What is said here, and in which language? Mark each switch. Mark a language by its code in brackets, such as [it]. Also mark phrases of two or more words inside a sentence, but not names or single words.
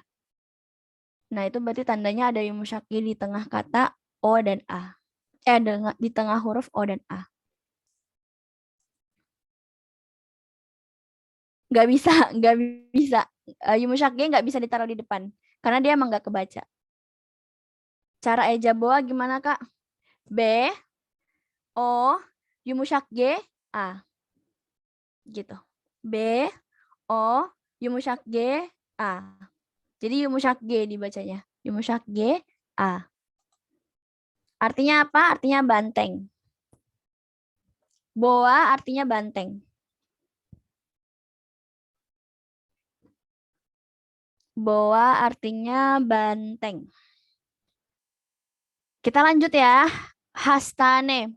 [id] Nah, itu berarti tandanya ada yumuşak G di tengah kata O dan A. Di tengah huruf O dan A. Nggak bisa, nggak bisa. Yumuşak G nggak bisa ditaruh di depan. Karena dia emang nggak kebaca. Cara eja boa gimana, Kak? B, O, yumuşak G, A. Gitu. B, O, yumuşak G, A. Jadi Yumusyak G dibacanya. Yumusyak G, A. Artinya apa? Artinya banteng. Boa artinya banteng. Boa artinya banteng. Kita lanjut ya. Hastane.